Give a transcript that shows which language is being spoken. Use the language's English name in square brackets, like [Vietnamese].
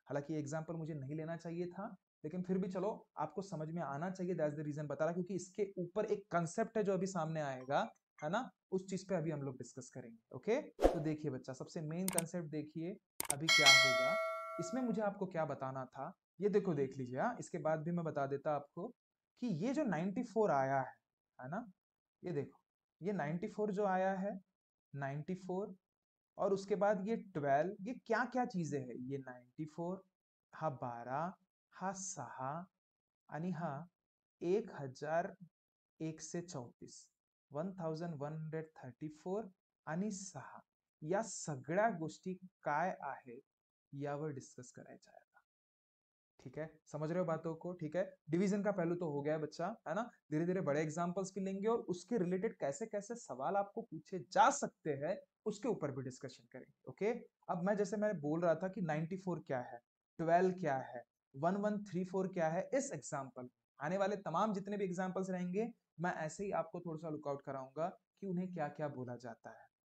[Hindi] हालांकि ये एग्जाम्पल मुझे नहीं लेना चाहिए था, लेकिन फिर भी चलो आपको समझ में आना चाहिए, [English] that's the reason [Hindi] बता रहा, क्योंकि इसके ऊपर एक कंसेप्ट है जो अभी सामने आएगा, है ना, उस चीज पे अभी हम लोग डिस्कस करेंगे। ओके, तो देखिए बच्चा, सबसे मेन कंसेप्ट देखिए अभी क्या होगा। इसमें मुझे आपको क्या बताना था, ये देखो देख लीजिए। हाँ, इसके बाद भी मैं बता देता आपको कि ये जो 94 आया है ना, ये देखो, ये 94 जो आया है, 94, और उसके बाद ये 12, ये क्या क्या चीजें हैं, ये 94 [Marathi] हा 12 हा 6 आणि हा 1134, 1134 आणि 6, या सगळ्या गोष्टी काय आहेत यावर डिस्कस करायच्या आहे। [Hindi] ठीक है, समझ रहे हो बातों को? ठीक है, डिवीजन का पहलू तो हो गया है बच्चा, है ना। धीरे धीरे बड़े एग्जांपल्स भी लेंगे और उसके रिलेटेड कैसे कैसे सवाल आपको पूछे जा सकते हैं उसके ऊपर भी डिस्कशन करेंगे। ओके, अब मैं जैसे मैं बोल रहा था कि 94 क्या है, 12 क्या है, 1134 क्या है, इस एग्जाम्पल आने वाले तमाम जितने भी एग्जाम्पल्स रहेंगे मैं ऐसे ही आपको थोड़ा सा लुकआउट कराऊंगा कि उन्हें क्या क्या बोला जाता है।